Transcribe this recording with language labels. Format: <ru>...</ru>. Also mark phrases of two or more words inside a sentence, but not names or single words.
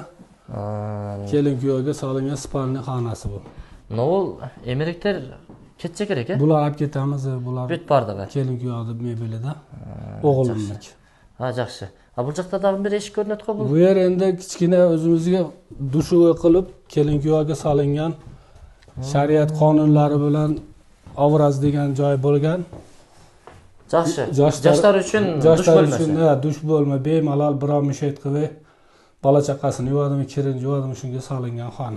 <ky>Келин күйөөгө салынган спальня ханасы бул. Бул эмеректер кетче керек, э? Булар алып кетебиз, булар. Бүт бардыгы. Келин күйөөдү мебели да. Оголумдук. Жакшы. Бул жакта дагы бир эшик көрүнөт го бул. Бу жер энди кичкене өзүбүзгө</ky> <uz>dushuvi qilib kelin kuyovga solingan shariat qonunlari bilan obraz degan joy bo'lgan. Yaxshi. Yoshlar uchun dush bo'lmasa. Dush bo'lma, bemalol biror mushat qilib bola chaqasini yuvadimi, kirin yuvadimi shunga solingan xona.</uz>